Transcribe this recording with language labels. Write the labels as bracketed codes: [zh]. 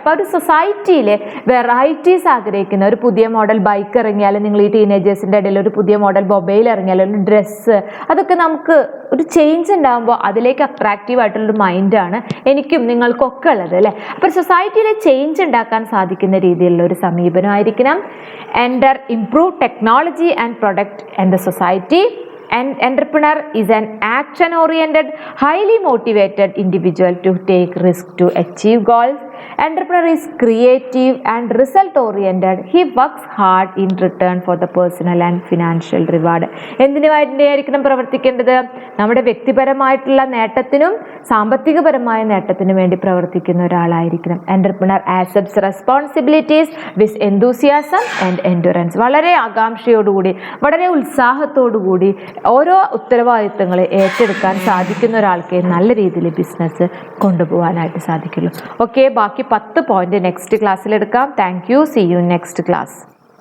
[ml] അപ്പോൾ ഒരു സൊസൈറ്റിയിൽ വെറൈറ്റീസ് ആഗ്രഹിക്കുന്ന ഒരു പുതിയ മോഡൽ ബൈക്ക് ഇറങ്ങിയാലും, നിങ്ങൾ ഈ ടീനേജേഴ്സിൻ്റെ ഇടയിൽ ഒരു പുതിയ മോഡൽ മൊബൈൽ ഇറങ്ങിയാലും, ഒരു ഡ്രസ്സ്, അതൊക്കെ നമുക്ക് ഒരു ചേഞ്ച് ഉണ്ടാകുമ്പോൾ അതിലേക്ക് അട്രാക്റ്റീവ് ആയിട്ടുള്ളൊരു മൈൻഡാണ് എനിക്കും നിങ്ങൾക്കൊക്കെ ഉള്ളത് അല്ലേ. അപ്പോൾ സൊസൈറ്റിയിലെ ചേഞ്ച് ഉണ്ടാക്കാൻ സാധിക്കുന്ന രീതിയിലുള്ള ഒരു സമീപനമായിരിക്കണം. [en] improve technology and product and the society. An entrepreneur is an action oriented, highly motivated individual to take risk to achieve goals. Entrepreneur is creative and result oriented. He works hard in return for the personal and financial reward. [ml] എന്തിനു വേണ്ടിയായിരിക്കണം പ്രവർത്തിക്കേണ്ടത്? നമ്മുടെ വ്യക്തിപരമായിട്ടുള്ള നേട്ടത്തിനും സാമ്പത്തികപരമായ നേട്ടത്തിനും വേണ്ടി പ്രവർത്തിക്കുന്ന ഒരാളായിരിക്കണം. [en] Entrepreneur accepts responsibilities with enthusiasm and endurance. [ml] വളരെ ആകാംക്ഷയോടുകൂടി വളരെ ഉത്സാഹത്തോടുകൂടി ഓരോ ഉത്തരവാദിത്തങ്ങൾ ഏറ്റെടുക്കാൻ സാധിക്കുന്ന ഒരാൾക്ക് നല്ല രീതിയിൽ ബിസിനസ് കൊണ്ടുപോകാനായിട്ട് സാധിക്കുള്ളൂ. ഓക്കെ, ബാക്കി 10 പോയിന്റ് നെക്സ്റ്റ് ക്ലാസ്സിൽ എടുക്കാം. [en] Thank you. See you next class.